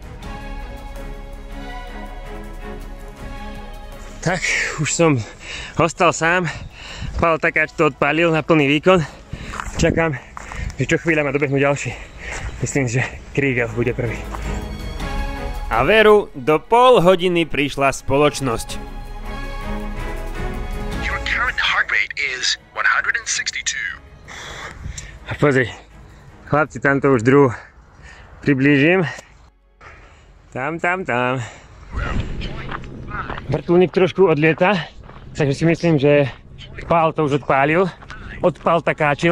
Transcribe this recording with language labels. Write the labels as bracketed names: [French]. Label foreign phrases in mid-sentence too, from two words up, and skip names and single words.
[Slovak] Tak, už som ostal sám. Pál Takáč to odpálil na plný výkon. Čakám, že čo chvíľa ma dobehnú ďalší. Myslím, že Kriegel bude prvý. A veru, do pol hodiny prišla spoločnosť. [English] Your current heart rate is 162. [Slovak] A pozri, chlapci, tamto už druh priblížim. Tam. Vrtuľník trošku odlieta, takže si myslím, že Pál to už odpálil. Odpál Takáčil.